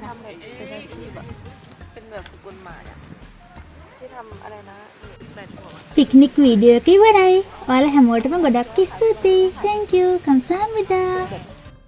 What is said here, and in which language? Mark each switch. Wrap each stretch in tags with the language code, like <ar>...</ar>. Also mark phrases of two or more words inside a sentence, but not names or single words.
<th>เป็นอาชีพอะเป็นแบบสกุลหมาอะที่ทำอะไรนะแบบหัว</th> <si>පික්නික් වීඩියෝ එක ඉවරයි. ඔයාලා හැමෝටම ගොඩක් ස්තුතියි.</si> <en>Thank you.</en> <ko>감사합니다.</ko>